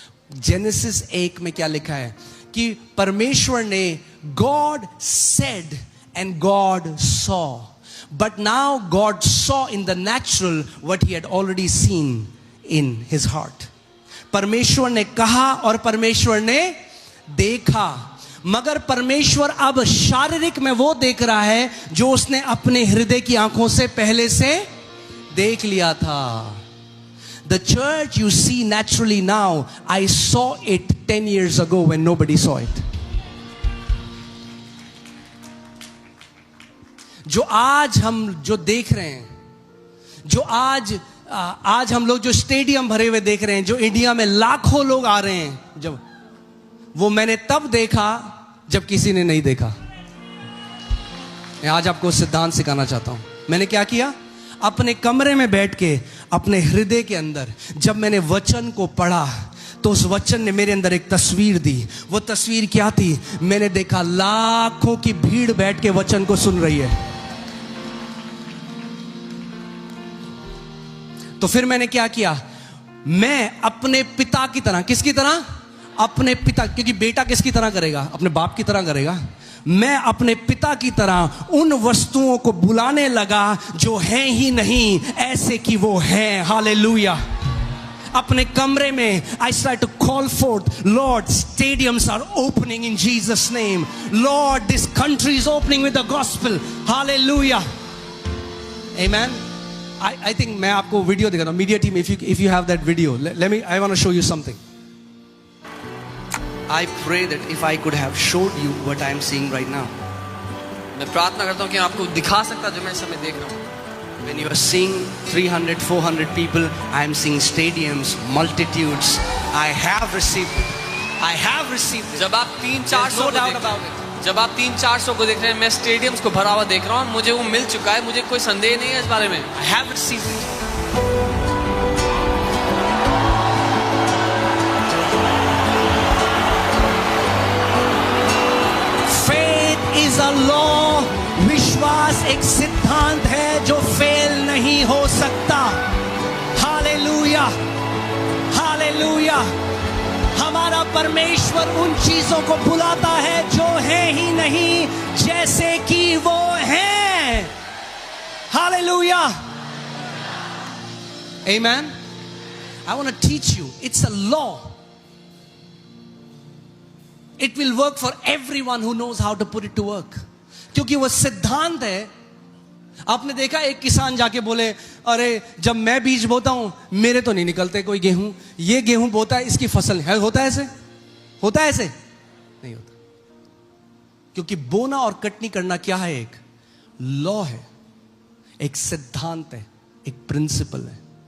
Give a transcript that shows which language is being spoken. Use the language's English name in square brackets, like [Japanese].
[Hindi] Genesis 1 में क्या लिखा है कि परमेश्वर ने [English] God said and God saw, but now God saw in the natural what he had already seen in his heart. [Hindi] परमेश्वर ने कहा और परमेश्वर ने देखा, मगर परमेश्वर अब शारीरिक में वो देख रहा है जो उसने अपने हृदय की आंखों से पहले से देख लिया था. [English] The church you see naturally now, I saw it 10 years ago when nobody saw it. [Hindi] जो आज हम जो देख रहे हैं, जो आज हम लोग जो स्टेडियम भरे हुए देख रहे हैं, जो इंडिया में लाखों लोग आ रहे हैं, जब वो मैंने तब देखा जब किसी ने नहीं देखा. मैं आज आपको सिद्धांत सिखाना चाहता हूं. मैंने क्या किया? अपने कमरे में बैठ के अपने हृदय के अंदर जब मैंने वचन को पढ़ा तो उस वचन ने मेरे अंदर एक तस्वीर दी. वो तस्वीर क्या थी? मैंने देखा लाखों की भीड़ बैठ के वचन को सुन रही है. तो फिर मैंने क्या किया? मैं अपने पिता की तरह, किसकी तरह? अपने पिता, क्योंकि बेटा किसकी तरह करेगा? अपने बाप की तरह करेगा। मैं अपने पिता की तरह उन वस्तुओं को बुलाने लगा जो हैं ही नहीं, ऐसे कि वो हैं। हालेलुया। अपने कमरे में [English] I start to call forth, Lord, stadiums are opening in Jesus name. Lord, this country is opening with the gospel. Hallelujah. Amen. I think [Hindi] मैं आपको वीडियो दिखाता हूँ. [English] Media team, if you have that video, I want to show you something. I pray that if I could have showed you what I am seeing right now. [Hindi] मैं प्रार्थना करता हूँ कि आपको दिखा सकता जो मैं इस समय देख रहा हूँ. [English] When you are seeing 300, 400 people, I am seeing stadiums, multitudes. I have received it. I have received it. [Hindi] जब आप 300-400 [English] no doubt about it. [Hindi] जब आप 300-400 को देख रहे हैं, मैं स्टेडियम्स को भरा हुआ देख रहा हूँ. मुझे वो मिल चुका है, मुझे कोई संदेह नहीं है इस बारे में. [English] I have received it. Faith is a law. [Hindi] विश्वास एक सिद्धांत है जो फेल नहीं हो सकता. Hallelujah, hallelujah. हमारा परमेश्वर उन चीजों को बुलाता है जो है ही नहीं, जैसे कि वो हैं. Hallelujah. [English] Amen. I want to teach you. It's a law. It will work for everyone who knows how to put it to work. [Hindi] क्योंकि वो सिद्धांत है. आपने देखा एक किसान जाके बोले, अरे जब मैं बीज बोता हूं मेरे तो नहीं निकलते कोई गेहूं, ये गेहूं बोता है इसकी फसल है. होता है ऐसे? होता है ऐसे? नहीं होता. क्योंकि बोना और कटनी करना क्या है? एक लॉ है, एक सिद्धांत है, एक प्रिंसिपल है.